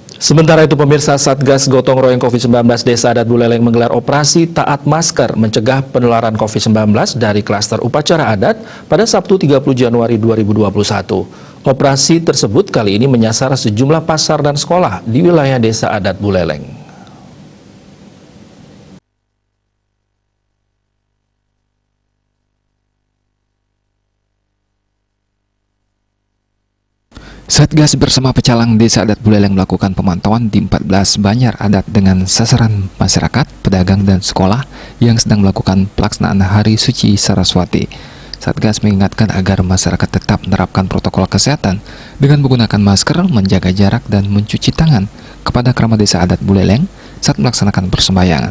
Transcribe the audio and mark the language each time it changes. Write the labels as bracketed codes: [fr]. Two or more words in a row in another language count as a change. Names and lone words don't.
[id] Sementara itu pemirsa, Satgas Gotong Royong COVID-19 Desa Adat Buleleng menggelar operasi taat masker mencegah penularan COVID-19 dari klaster upacara adat pada Sabtu 30 Januari 2021. Operasi tersebut kali ini menyasar sejumlah pasar dan sekolah di wilayah Desa Adat Buleleng. Satgas bersama Pecalang Desa Adat Buleleng melakukan pemantauan di 14 banjar adat dengan sasaran masyarakat, pedagang, dan sekolah yang sedang melakukan pelaksanaan Hari Suci Saraswati. Satgas mengingatkan agar masyarakat tetap menerapkan protokol kesehatan dengan menggunakan masker, menjaga jarak, dan mencuci tangan kepada keramat Desa Adat Buleleng saat melaksanakan persembahyangan.